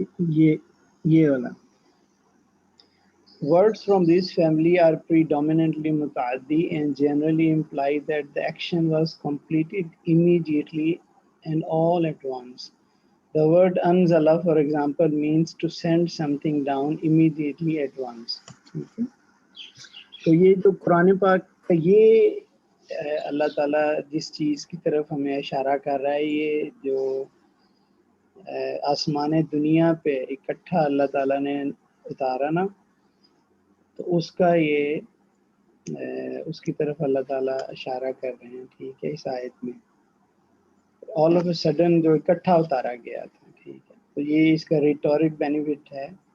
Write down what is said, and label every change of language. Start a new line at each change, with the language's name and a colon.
Hindi: ये वाला,
English: words from this family are predominantly mutaaddi and generally imply that the action was completed immediately and all at once. The word anzala, for example, means to send something down immediately at once.
Hindi: ठीक है, तो ये जो कुरान पाक का ये अल्लाह ताला जिस चीज़ की तरफ हमें इशारा कर रहा है, ये जो आसमान दुनिया पे इकट्ठा अल्लाह ताला ने उतारा ना, तो उसका ये उसकी तरफ अल्लाह ताला इशारा कर रहे हैं, ठीक है, इस आयत में
English: all of a sudden
Hindi: जो इकट्ठा उतारा गया था, ठीक है, तो ये इसका रिटोरिक बेनिफिट है।